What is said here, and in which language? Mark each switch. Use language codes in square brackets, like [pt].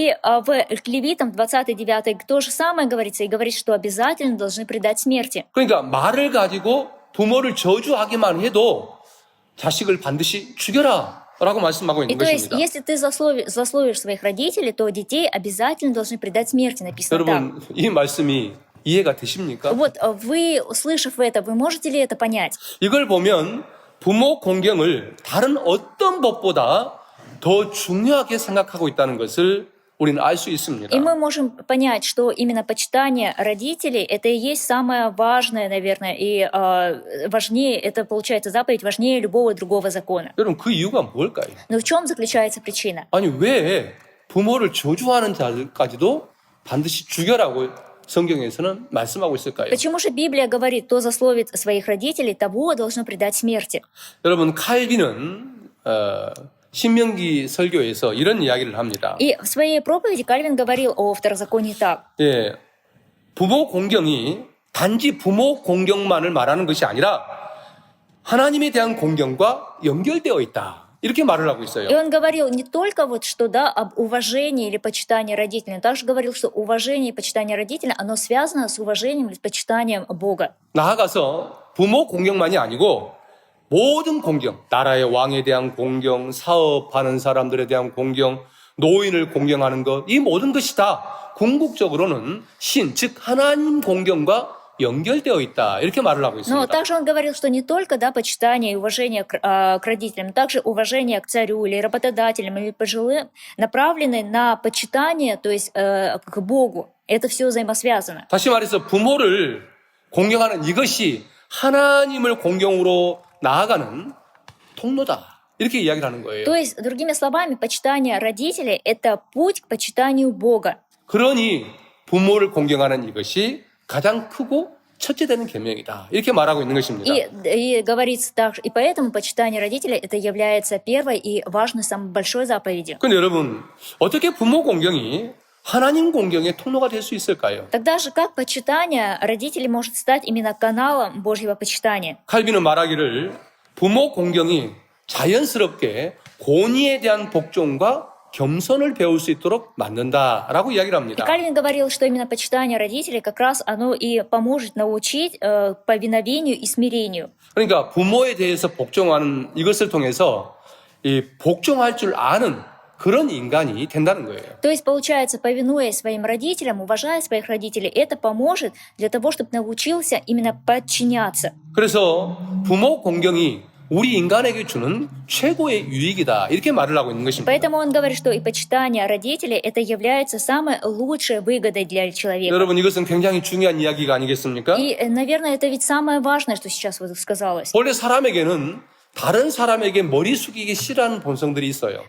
[ru] И в Левитам 29 то же самое говорится, и говорит, что обязательно должны предать смерти. [ko] 그러니까 말을 가지고 부모를 저주하기만 해도 자식을 반드시 죽여라 라고 말씀하고 [ru] И [ko] 있는 [ru] то есть, [ko] 것입니다. [ru] если ты засловишь своих родителей, то детей обязательно должны предать смерти, написано так. [ko] 여러분 이 말씀이 이해가 되십니까? [ru] Вот вы, услышав это, вы можете ли это понять? [ko] 이걸 보면 부모 공경을 다른 어떤 법보다 더 중요하게 생각하고 있다는 것을 우리는 알 수 있습니다. [ru] И мы можем понять, что именно почитание родителей это и есть самое важное, наверное, и важнее, это получается заповедь важнее любого другого закона. [ko] 여러분 그 이유가 뭘까요? [ru] Но в чем заключается причина? [ko] 아니 왜 부모를 저주하는 자들까지도 반드시 죽여라고 성경에서는 말씀하고 있을까요? [ru] Почему же Библия говорит, кто засловит своих родителей, того должно предать смерти? [ko] 여러분 칼빈은 신명기 설교에서 이런 이야기를 합니다. [ru] И в своей проповеди Кальвин говорил о второзаконии так. [ko] 예, 부모 공경이 단지 부모 공경만을 말하는 것이 아니라 하나님에 대한 공경과 연결되어 있다. 이렇게 말을 하고 있어요. [ru] И он говорил не только вот что, да, об уважении или почитании родителей, но также говорил, что уважение и почитание родителей, оно связано с уважением или с почитанием Бога. [ko] 나아가서 부모 공경만이 아니고 모든 공경, 나라의 왕에 대한 공경, 사업하는 사람들에 대한 공경, 노인을 공경하는 것, 이 모든 것이 다 궁극적으로는 신, 즉 하나님 공경과 연결되어 있다. 이렇게 말을 하고 [ru] Но [ko] 있습니다. [ru] также он говорил, что не только, да, почитание и уважение к родителям, но также уважение к царю или работодателям или пожилым направлены на почитание, то есть к Богу. Это все взаимосвязано. [ko] 다시 말해서 부모를 공경하는 이것이 하나님을 공경으로 나아가는 통로다. 이렇게 이야기를 하는 거예요. [ru] То есть, другими словами, почитание родителей – это путь к почитанию Бога. [ko] 그러니 부모를 공경하는 이것이 가장 크고 첫째 되는 계명이다. 이렇게 말하고 있는 것입니다. [ru] И говорится так, и поэтому почитание родителей это является первой и важной, самой большой заповедью. [ko] 근데 여러분, 어떻게 부모 공경이 하나님 공경의 통로가 될 수 있을까요? [ru] Тогда же как почитание родителей может стать именно каналом Божьего почитания? [ko] 칼빈은 말하기를 부모 공경이 자연스럽게 권위에 대한 복종과 겸손을 배울 수 있도록 만든다라고 이야기를 [ru] И [ko] 합니다. [ru] Кальвин говорил, что именно почитание родителей как раз оно и поможет научить повиновению и смирению. [ko] 그러니까 부모에 대해서 복종하는 이것을 통해서 이 복종할 줄 아는 그런 인간이 된다는 거예요. [ru] То есть, получается, повинуясь своим родителям, уважая своих родителей, это поможет для того, чтобы научился именно подчиняться. [ko] 그래서 부모 공경이 우리 인간에게 주는 최고의 유익이다. 이렇게 말을 하고 있는 것입니다. [ru] Поэтому он говорит, что и почитание родителей это является самой лучшей выгодой для человека. [ko] 여러분, 이것은 굉장히 중요한 이야기가 아니겠습니까? [ru] И, наверное, это ведь самое важное, что сейчас вот сказалось. [ko] 원래 사람에게는 다른 사람에게 머리 숙이기 싫어하는 본성들이 있어요.